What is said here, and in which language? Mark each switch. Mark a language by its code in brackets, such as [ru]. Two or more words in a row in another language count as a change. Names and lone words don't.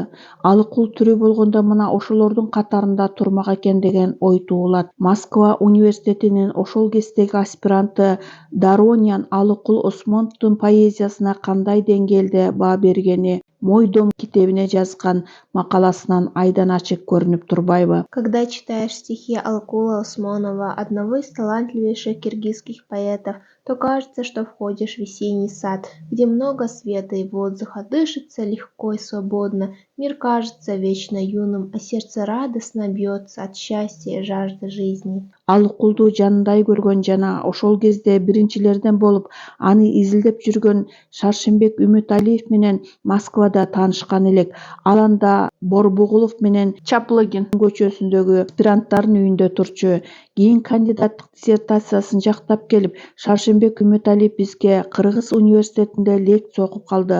[ky] Алыкул тирүү болгондо мына ошолордун катарында турмак экен деген ой туулат. Москва университетинин ошол кездеги аспиранты Доронян Алыкул Осмоновдун поэзиясына кандай деңгээлде баа бергени «Мой дом» китебине жазган макаласынан айдан ачык көрүнүп турбайбы? [ru] Когда читаешь стихи Алыкула Осмонова, одного из талантливейших киргизских поэтов, то кажется, что входишь в весенний сад, где много света и воздуха, дышится легко и свободно, мир кажется вечно юным, а сердце радостно бьется от счастья и жажды жизни. [ky] Алыкулду жанындай көргөн жана ошол кезде биринчилерден болуп аны изилдеп жүргөн Шаршембек Үмүталиев менен Москвада таанышкан элек. Ал анда Борбугулов менен Чаплыгин көчөсүндөгү аспиранттардын үйүндө турчу. Кийин кандидаттык диссертациясын жактап келип, Шаршембек Үмүталиев бизге Кыргыз университетинде лекция окуп калды.